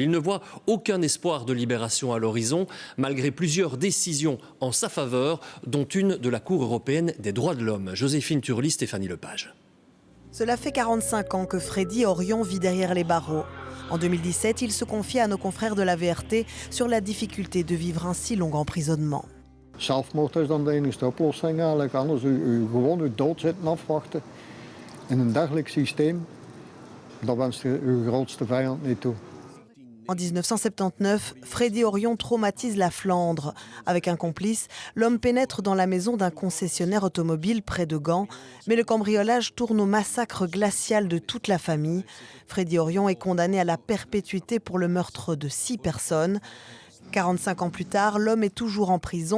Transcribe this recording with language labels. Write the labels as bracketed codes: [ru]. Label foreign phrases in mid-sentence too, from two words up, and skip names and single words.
[fr] Il ne voit aucun espoir de libération à l'horizon, malgré plusieurs décisions en sa faveur, dont une de la Cour européenne des droits de l'homme. Joséphine Turly, Stéphanie Lepage. Cela fait 45 ans que Freddy Henrion vit derrière les barreaux. En 2017, il se confie à nos confrères de la VRT sur la difficulté de vivre un si long emprisonnement. [nl] Zelfmoord is dan de enige oplossing eigenlijk. Anders gewoon uw dood zitten afwachten. In een dergelijk systeem, dat wenst u uw grootste vijand niet toe. [fr] En 1979, Freddy Henrion traumatise la Flandre. Avec un complice, l'homme pénètre dans la maison d'un concessionnaire automobile près de Gand. Mais le cambriolage tourne au massacre glacial de toute la famille. Freddy Henrion est condamné à la perpétuité pour le meurtre de 6 personnes. 45 ans plus tard, l'homme est toujours en prison.